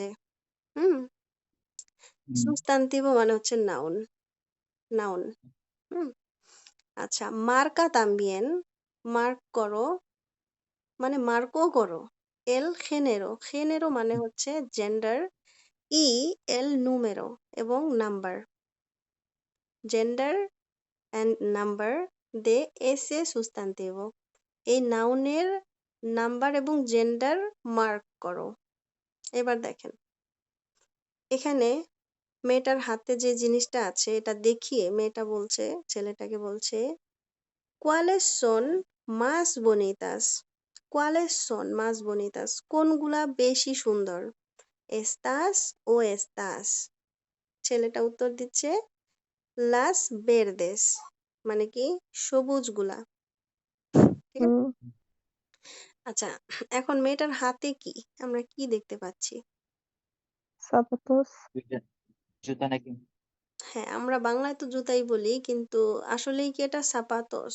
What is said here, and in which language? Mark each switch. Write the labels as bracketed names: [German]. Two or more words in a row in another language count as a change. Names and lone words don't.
[Bangla] হুম, সুস্তান্তিভো মানে হচ্ছে নাউন, নাউন। হুম, আচ্ছা, [Spanish] marca también, [Bangla] মার্ক করো মানে মার্কও করো। [Spanish] el género, [Bangla] খেনেরো মানে হচ্ছে জেন্ডার। [Spanish] y el número [Bangla] এবং নাম্বার। [English] gender and number [Spanish] de ese sustantivo। [Bangla] এই নাউনের নাম্বার এবং জেন্ডার মার্ক করো। এবার দেখেন এখানে মেয়েটার হাতে যে জিনিসটা আছে এটা দেখিয়ে মেয়েটা বলছে, ছেলেটাকে বলছে [Spanish] ¿cuáles son más bonitas? ¿Cuáles son más bonitas? [Bangla] কোনগুলা বেশি সুন্দর? [Spanish] ¿Estas o estas? [Bangla] ছেলেটা উত্তর দিচ্ছে [Spanish] las verdes, [Bangla] মানে কি সবুজগুলা। ঠিক আছে? হুম আচ্ছা, এখন মেয়েটার হাতে কি? আমরা কি দেখতে পাচ্ছি? [Spanish] zapatos [Bangla] জুতা জুতা নাকি? হ্যাঁ, আমরা বাংলায় তো জুতাই বলি, কিন্তু আসলেই কি এটা সাপাতোস?